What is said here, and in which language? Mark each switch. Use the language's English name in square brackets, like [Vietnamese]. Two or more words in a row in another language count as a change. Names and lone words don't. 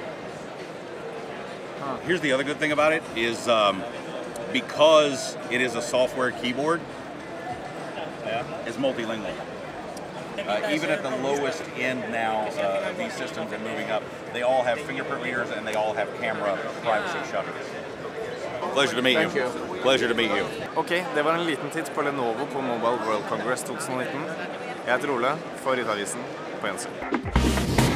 [English] Here's the other good thing about it is because it is a software keyboard, it's multilingual. Even at the lowest end now of these systems and moving up, they all have fingerprint readers and they all have camera privacy shutters. Pleasure to meet you. Pleasure to meet you. [Norwegian] Ok, det var en liten titt på Lenovo på Mobile World Congress 2019. Jeg heter Ole, for ITavisen, på gjensyn.